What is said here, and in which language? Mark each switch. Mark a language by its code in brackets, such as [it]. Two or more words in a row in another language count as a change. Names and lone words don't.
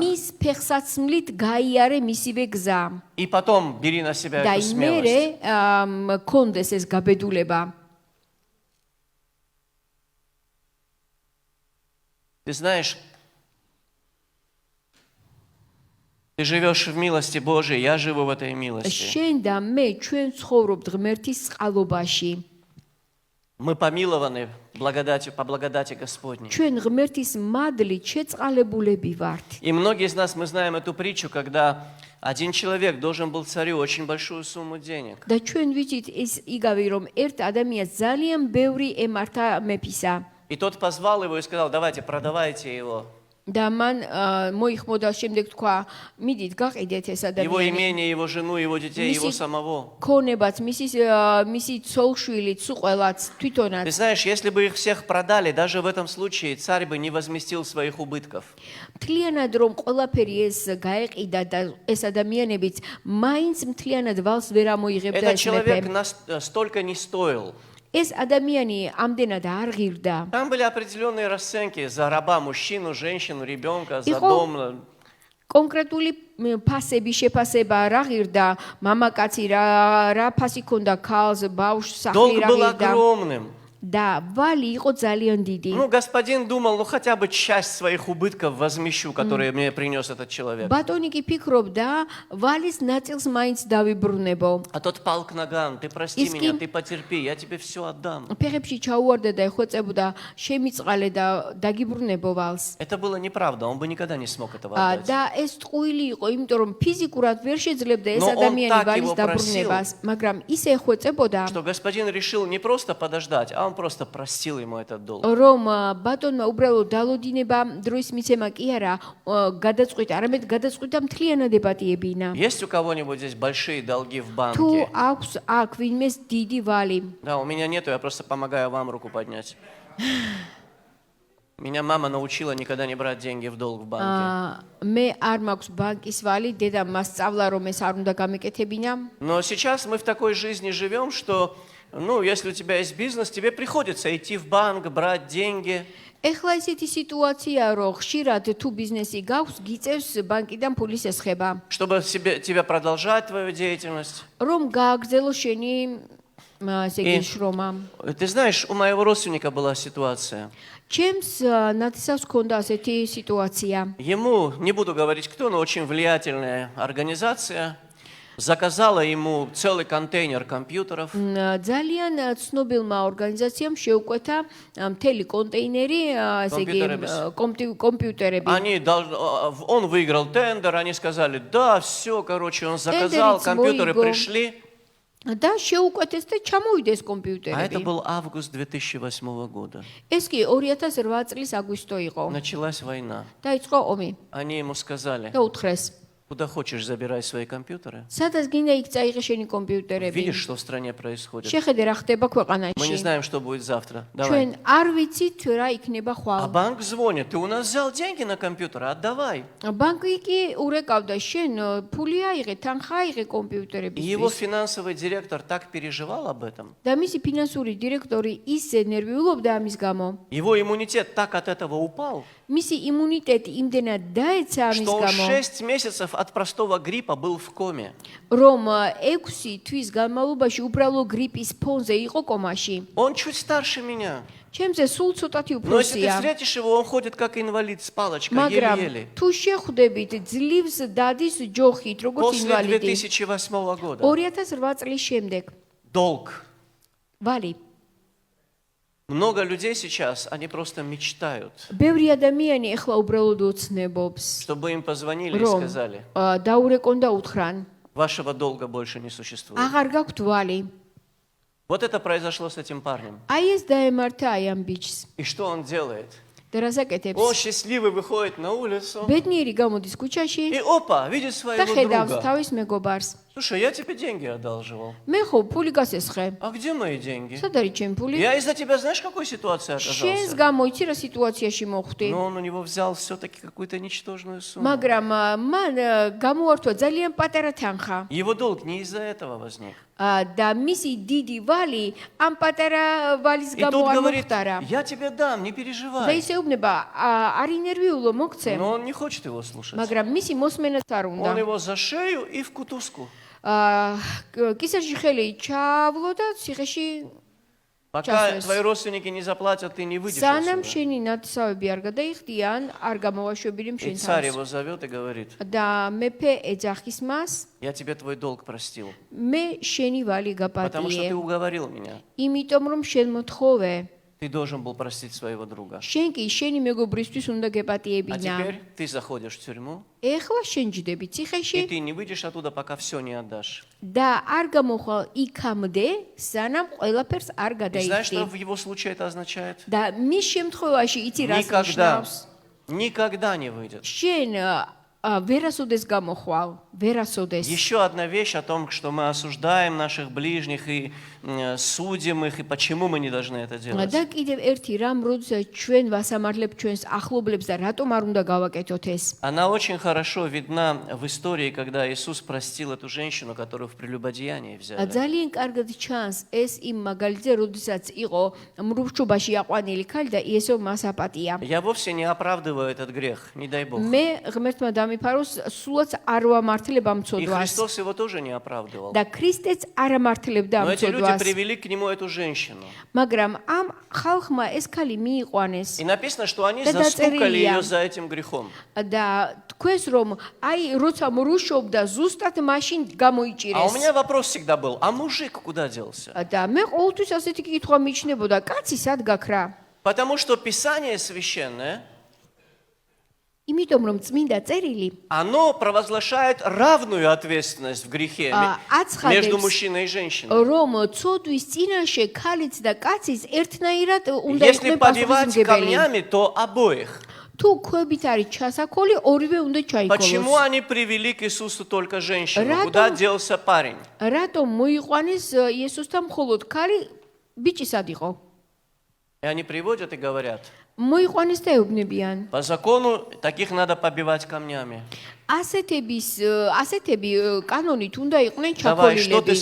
[ka] მის ფეხსაცმლით გაიარე მისივე გზა. [ru] И потом бери на себя [ka] და [ru] эту იმერე смелость. [ka] კონდეს ეს გაბედულება. [ru] Ты знаешь, ты живешь в милости Божией, я живу в этой милости. [ka] შენ და მე ჩვენ ცხოვრობთ ღმერთის წყალობაში. [ru] Мы помилованы по благодати Господней. [ka] ჩვენ ღმერთის მადლით შეწყალებულები ვართ. [ru] И многие из нас, мы знаем эту притчу, когда один человек должен был царю очень большую сумму денег. [ka] და ჩვენ ვიცით ეს იგავი რომ ერთ ადამიანს ძალიან ბევრი ემართა მეფისა. [ru] И тот позвал его и сказал, давайте, продавайте его. [ka] და მან მოიხმოდა შემდეგ თქვა, მიდით გაყიდეთ ეს [ru] Его [ka] ადამიანი. [ru] имение, его жену, его детей, его Миссис- самого. [ka] ქონებაც, მისი ცოლშვილიც, ყველაც, [ru] Ты [ka] თვითონაც. [ru] знаешь, если бы их всех продали, даже в этом случае царь бы не возместил своих убытков. [ka] მთლიანად რომ ყველაფერი ეს გაეყიდა და ეს ადამიანებიც მაინც მთლიანად ვალს ვერ ამოიღებდა [ru] Этот [ka] ეს [ru] человек [ka] მეფე. [ru] столько не стоил. [ka] ეს ადამიანი ამდენად არ ღირდა. [ru] Там были определенные расценки за раба, мужчину, женщину, ребенка, за Ихо- дом. [ka] კონკრეტული ფასები, შეფასება რა ღირდა, მამაკაცი რა ფასი ქონდა ქალს, ბავშვს, სახლი [ru] Долг [ka] რა [ru] был [ka] ღირდა. [ru] огромным. [ka] და ვალი იყო ძალიან დიდი. [ru] Ну, господин думал, ну хотя бы часть своих убытков возмещу, которые мне принес этот человек. [ka] ბატონი კი ფიქრობდა, ვალის ნაწილს მაინც დავიბრუნებო. [ru] А тот пал к ногам, ты прости Искин- меня, ты потерпи, я тебе все отдам. [ka] ფეხებში ჩაუვარდა და ეხვეწებოდა, შემიწყალე და დაგიბრუნებო ვალს. [ru] Это было неправда, он бы никогда не смог этого отдать. [ka] და ეს ტყუილი იყო, იმიტომ რომ ფიზიკურად ვერ შეძლებდა ეს [ru] Но он [ka] ადამიანი [ru] так [ka] ვალის [ru] его [ka] დაბრუნებას, მაგრამ ისე ეხვეწებოდა, [ru] Что господин решил не просто подождать, а он просто простил ему этот долг. [ka] რომ ბატონმა უბრალოდ დალოდინება დროის მიცემა კი არა, გადაწყვიტა, არამედ გადაწყვიტა მთლიანად ებატიებინა. [ru] Есть у кого-нибудь здесь большие долги в [ka] თუ [ru] банке? [ka] აქვს აქ ვინმეს დიდი ვალი, [ru] Да, у меня нету, я просто помогаю вам руку поднять. Меня мама научила никогда не брать деньги в долг в банке. [ka] მე არ მაქვს ბანკის ვალი, დედამ მას სწავლა რომ ეს არ უნდა გამეკეთებინა. [ru] Но сейчас мы в такой жизни живем, что Ну, если у тебя есть бизнес, тебе приходится идти в банк, брать деньги. [ka] ეხლა ისეთი სიტუაციაა, რომ ხშირად თუ ბიზნესი გაქვს, გიწევს ბანკიდან ფულის ესხება. [ru] Чтобы тебя продолжать твою деятельность. [ka] რომ გააგრძელო შენი ესე იგი შრომა. [ru] Ты знаешь, у моего родственника была ситуация. [ka] ჩემს ნათესავს ჰქონდა ასეთი სიტუაცია. [ru] Ему, не буду говорить кто, но очень влиятельная организация, заказала ему целый контейнер компьютеров. [ka] ძალიან ცნობილმა ორგანიზაციამ შეუკვეთა მთელი კონტეინერი, ესე იგი კომპიუტერები. [ru] Он выиграл тендер, они сказали, да, все, короче, он заказал, компьютеры пришли. [ka] და შეუკვეთეს და ჩამოვიდეს [ru] А это [ka] კომპიუტერები. [ru] был август 2008 года. [ka] ეს კი 2008 წლის აგვისტო იყო. [ru] Началась война. [ka] დაიწყო ომი [ru] Они ему сказали, [ka] და უთხრეს, [ru] куда хочешь, забирай свои компьютеры. [ka] სადაც გინდა იქ წაიღე შენი კომპიუტერები. [ru] Видишь, что в стране происходит? [ka] შეხედე რა ხდება [ru] Мы не [ka] ქვეყანაში. [ru] знаем, что будет завтра. Давай. [ka] ჩვენ არ ვიცით რა იქნება [ru] А [ka] ხვალ. [ru] банк звонит, ты у нас взял деньги на компьютер, отдавай. [ka] ბანკი კი урეკავდა შენ ფული აიღე, თანხა აიღე [ru] И его [ka] კომპიუტერებისთვის. [ru] финансовый директор так переживал об этом. [ka] და მისი ფინანსური დირექტორი ისე ნერვიულობდა ამის გამო. [ru] Его иммунитет так от этого упал, [ka] მისი იმუნიტეტი იმდენად დაეცა ამის [ru] что он [ka] გამო, [ru] 6 месяцев от простого гриппа был в коме. [ka] რომ 6 თვის განმავლობაში управло გრიპის ფონზე იყო კომაში. [ru] Он чуть старше меня. [ka] ჩემზე сул ცოტათი [ru] Но если ты [ka] უფროსია. [ru] встретишь его, он ходит как инвалид с палочкой, [ka] მაგრამ [ru] еле-еле. [ka] თუ შეხვდებით ძლივს დადის ჯოხით, როგორც [ru] После [ka] ინვალიდი. [ru] 2008 года. [ka] 2008 წლის შემდეგ. [ru] Долг. [ka] ვალი. [ru] Много людей сейчас, они просто мечтают, [ka] ბევრი ადამიანი ეხლა უბრალოდ ოცნებობს, [ru] чтобы им позвонили и [ka] რომ [ru] сказали, [ka] დაურეკონ და უთხრან, [ru] вашего долга больше не существует. [ka] აღარ გაქვთ ვალი. [ru] Вот это произошло с этим парнем. [ka] აი ეს დაემართა აი ამ ბიჭს. [ru] И что он делает? [ka] და რას აკეთებს? [ru] Он счастливый выходит на улицу [ka] ბედნიერი გამოდის ქუჩაში [ru] и опа, видит [ka] და [ru] своего [ka] ხედავს [ru] друга. [ka] თავის მეგობარს. [ru] Слушай, я тебе деньги одалживал. [ka] მე ხო ფული გასესხე. [ru] А где мои деньги? [ka] სად არის ჩემი ფული? [ru] Я из-за тебя, знаешь, в какой ситуации [ka] შენს [ru] оказался? [ka] გამო იცი რა სიტუაციაში მოხვდი. [ru] Но он у него взял все-таки какую-то ничтожную сумму. [ka] მაგრამ მან გამოართვა ძალიან პატარა თანხა. [ru] Его долг не из-за этого возник. [ka] და მისი დიდი ვალი ამ პატარა ვალის [ru] И [ka] გამო [ru] тут [ka] არ [ru] говорит, [ka] მოხდარა. [ru] я тебе дам, не [ka] და [ru] переживай. [ka] ისე უბნება, არ ინერვიულო მოგცემ, [ru] Но он не хочет его слушать. [ka] მაგრამ მისი მოსმენაც არ უნდა. [ru] Он его за шею и в кутузку. [ka] კისერში ხელი ჩავლო და ციხეში [ru] Пока Сейчас. твои родственники не заплатят, ты не выйдешь [ka] სანამ [ru] отсюда. [ka] შენი ნათესავები არ გადაიხდიან, არ გამოვაშვებინი [ru] И [ka] შენ [ru] царь [ka] თავს. [ru] его зовет и говорит, [ka] და მეფე ეძახის მას, [ru] я тебе твой долг простил, [ka] მე შენი вали [ru] потому что ты [ka] გაპატიე, [ru] уговорил меня. [ka] იმიტომ რომ შენ მოთხოვე, [ru] Ты должен был простить своего друга. [ka] შენ კი შენი მეგობრისთვის უნდა [ru] А [ka] გეპატიებინა. [ru] теперь ты заходишь в тюрьму, [ka] ეხლა შენ ჯდები [ru] и [ka] ციხეში [ru] ты не выйдешь оттуда, пока все не отдашь. [ka] და არ გამოხვალ იქამდე, სანამ ყველაფერს არ [ru] И знаешь, что [ka] გადაიხდი. [ru] в его случае это означает? [ka] და მის შემთხვევაში იცი რას [ru] Никогда, [ka] ნიშნავს? [ru] никогда не выйдет. [ka] შენ ვერასოდეს გამოხვალ, ვერასოდეს. [ru] Еще одна вещь о том, что мы осуждаем наших ближних и судим их, и почему мы не должны это делать. [ka] და კიდევ ერთი რამ, როდესაც ჩვენ ვასამართლებთ ჩვენს ახლობლებს და რატომ არ უნდა გავაკეთოთ ეს? [ru] Она очень хорошо видна в истории, когда Иисус простил эту женщину, которую в прелюбодеянии взяли. [ka] ძალიან კარგად ჩანს ეს იმ მაგალითზე, როდესაც იყო მრუჩობაში აყვანილი ქალი და იესო მას აპატია. [ru] Я вовсе не оправдываю этот грех, не дай Бог. [ka] მე ღმერთმა დამიფაროს, სულაც არ ვამართლებ ამ [ru] И [ka] ცოდვას. [ru] Христос его тоже не оправдывал. [ka] და ქრისტეც არ ამართლებდა [ru] Но [ka] ამ [ru] эти люди [ka] ცოდვას. [ru] привели к нему эту женщину. [ka] მაგრამ ამ ხალხმა ეს ქალი მიიყვანეს [ru] И написано, что они Да застукали доцерия. ее за этим грехом. [ka] და თქვენს რომ აი როცა მრუშობდა ზუსტად მაშინ [ru] А у [ka] გამოიჭირეს. [ru] меня вопрос всегда был, а мужик куда делся? [ka] და მე ყოველთვის ასეთი კითხვა მიჩნდებოდა, კაცი სად გაქრა? [ru] Потому что Писание священное, [ka] იმიტომ რომ წმინდა წერილი [ru] оно провозглашает равную ответственность в грехе [ka] ацхадებს, [ru] между мужчиной и женщиной. [ka] რომ ცოდვის წინაშე ქალიც და კაცის ერთნაირად უნდა [ru] Если [ka] იყვნენ [ru] побивать [ka] პასუხისმგებელი. [ru] камнями, то обоих. [ka] თუ ქვებით არის ჩასაქოლი, ორივე უნდა [ru] Почему [ka] ჩაიქოლოს. [ru] они привели к Иисусу только женщину? Радом- Куда делся парень? [ka] რატომ მოიყვანეს იესოსთან მხოლოდ ქალი, ბიჭი სად იყო? [ru] И они приводят и говорят, [ka] მოიყვანეს და ეუბნებიან. [ru] По закону таких надо побивать камнями. [ka] ასეთები კანონით უნდა იყვნენ [ru] Давай, что ты